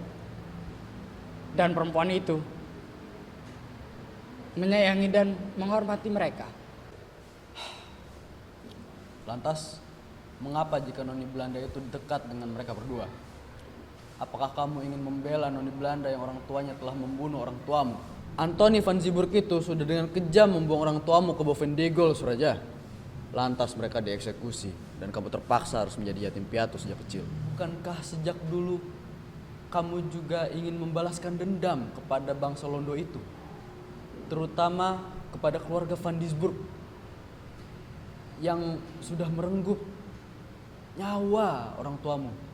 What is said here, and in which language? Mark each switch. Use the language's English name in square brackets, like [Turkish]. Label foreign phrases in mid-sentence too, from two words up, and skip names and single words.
[Indonesian] Dan perempuan itu menyayangi dan menghormati mereka. Lantas, mengapa jika Noni Belanda itu dekat dengan mereka berdua? Apakah kamu ingin membela Noni Belanda yang orang tuanya telah membunuh orang tuamu? Anthony van Zeeburg itu sudah dengan kejam membuang orang tuamu ke Bovendegel, Suraja. Lantas mereka dieksekusi dan kamu terpaksa harus menjadi yatim piatu sejak kecil. Bukankah sejak dulu kamu juga ingin membalaskan dendam kepada bangsa Londo itu? Terutama kepada keluarga van Zeeburg yang sudah merenggut nyawa orang tuamu.